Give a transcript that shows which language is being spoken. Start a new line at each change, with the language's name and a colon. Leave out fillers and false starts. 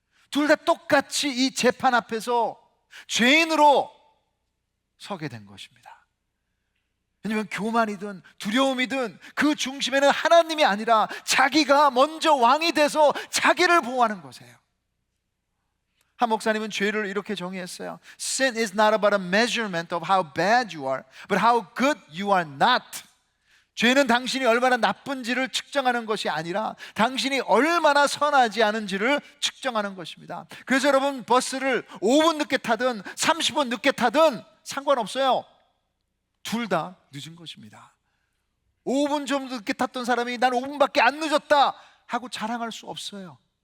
Korean: 둘 다 똑같이 이 재판 앞에서 죄인으로 서게 된 것입니다. 왜냐하면 교만이든 두려움이든 그 중심에는 하나님이 아니라 자기가 먼저 왕이 돼서 자기를 보호하는 것이에요. 한 목사님은 죄를 이렇게 정의했어요.
English: Sin is not about a measurement of how bad you are, but how good you are not.
Korean: 죄는 당신이 얼마나 나쁜지를 측정하는 것이 아니라 당신이 얼마나 선하지 않은지를 측정하는 것입니다. 그래서 여러분, 버스를 5분 늦게 타든 30분 늦게 타든 상관없어요. 둘 다 늦은 것입니다. 5분 좀 늦게 탔던 사람이 난 5분밖에 안 늦었다 하고 자랑할 수 없어요.